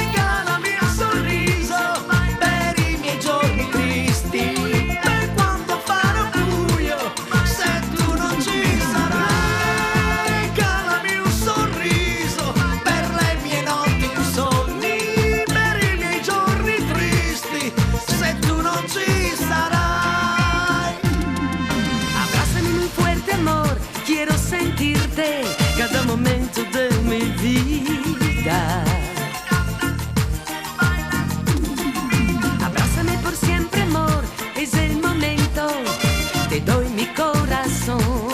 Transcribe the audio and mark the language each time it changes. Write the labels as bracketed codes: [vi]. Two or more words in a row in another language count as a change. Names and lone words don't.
[it] Regalami un sorriso per i miei giorni tristi, per quando farò buio, se tu non ci sarai. Regalami un sorriso per le mie notti insonni, per i miei giorni tristi, se tu non ci sarai. [es] Abrázame muy fuerte, amor, quiero sentirte cada momento de mi vida. Abrázame por siempre, amor, es el momento, te doy mi corazón.